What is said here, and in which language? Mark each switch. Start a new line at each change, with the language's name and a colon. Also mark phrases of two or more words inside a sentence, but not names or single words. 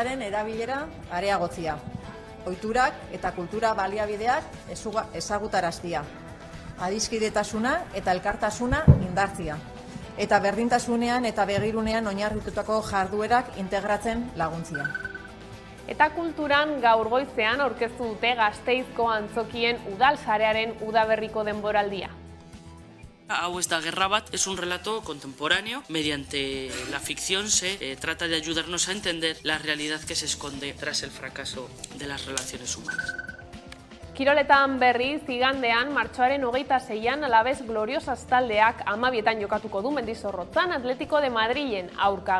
Basque: Euskararen erabilera areagotzea. ohiturak eta kultura baliabideak ezagutaraztia, adiskidetasuna eta elkartasuna indartzia, eta berdintasunean eta begirunean oinarritutako jarduerak integratzen laguntzia. Eta kulturan gaur goizean aurkeztu dute Gasteizko antzokien udal sarearen udaberriko denboraldia. Hau ez da guerra bat,
Spanish: es un relato contemporáneo. Mediante la ficción se trata de ayudarnos a entender la realidad que se esconde tras el fracaso de las relaciones humanas.
Basque: Kiroletan berriz, igandean, martxoaren 26an Alabes Gloriosas taldeak 12etan jokatuko du Mendizorrotzan Atletico de Madrilen aurka.